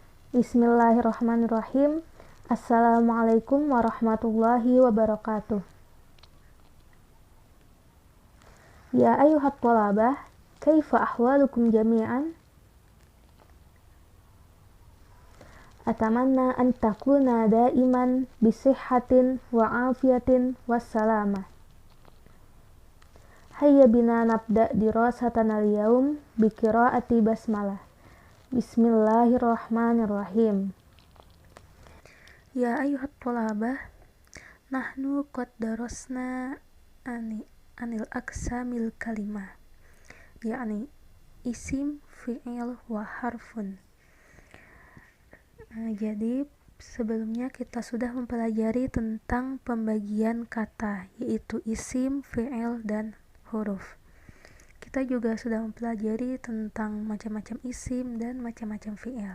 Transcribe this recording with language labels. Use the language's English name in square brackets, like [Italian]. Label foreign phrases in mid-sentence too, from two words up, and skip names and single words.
[Arabic] بسم الله الرحمن الرحيم. السلام عليكم ورحمة الله وبركاته. يا أيها الطلبة، كيف أحوالكم جميعا? أتمنى أن تكونوا دائما بصحة وعافية والسلامة. هيا بنا نبدأ دراستنا اليوم بقراءة البسملة. بسم الله الرحمن الرحيم. يا أيها الطلبة، نحن قد درسنا عن أقسام الكلمة، يعني اسم، فعل، وحرف. [Indonesian] Jadi sebelumnya kita sudah mempelajari tentang pembagian kata, yaitu isim, fi'il, dan huruf. Kita juga sudah mempelajari tentang macam-macam isim dan macam-macam fi'il.